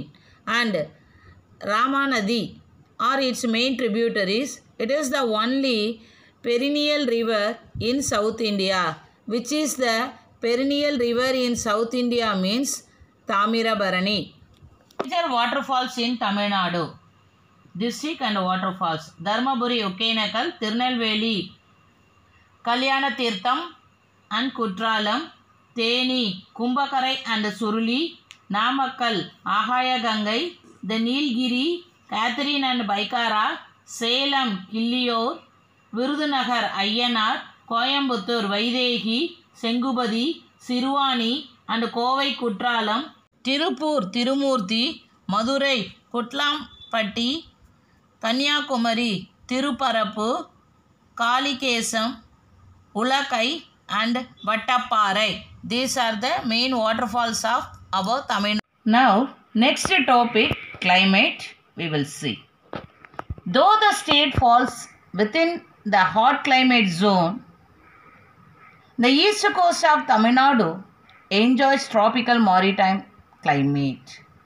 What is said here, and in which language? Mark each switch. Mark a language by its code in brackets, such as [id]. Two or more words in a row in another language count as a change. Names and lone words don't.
[en] And Ramanadi are its main tributaries. It is the only perennial river in South India. Which is the perennial river in South India means Tamirabarani. Major waterfalls in Tamil Nadu. District and waterfalls. Dharmaburi, Okkenekal, Tirunelveli, Kalyana Tirtham and Kutralam, Theni, Kumbakarai and Suruli, Namakkal, Ahaya Gangai, the Nilgiri, Catherine and Baikara, Salem, Killiyor, Virudhunagar, Ayyanar, Coimbatore, Vaidehi, Sengubadi, Sirvani and Kovai Kutralam, Tirupur, Tirumurti, Madurai, Kutlampatti, Kanyakumari, Tiruparapu, Kalikesam, Ulakai and Vattaparai. These are the main waterfalls of above Tamil Nadu. Now, next topic, climate, we will see. Though the state falls within the hot climate zone, the east coast of Tamil Nadu enjoys tropical maritime climate.